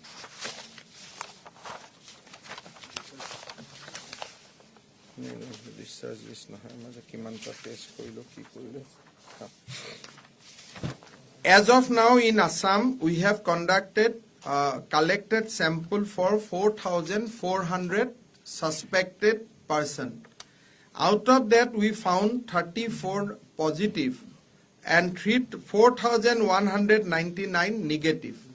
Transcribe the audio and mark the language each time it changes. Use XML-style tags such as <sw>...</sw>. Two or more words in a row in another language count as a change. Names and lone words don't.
<en>This discharge list</en> <as>নহয় মই কিমানটা টেষ্ট কৰিলো কি কৰিলো</as> <en>As of now in Assam we have collected sample for 4,400 suspected person. Out of that we found 34 positive and 4,199 negative.</en>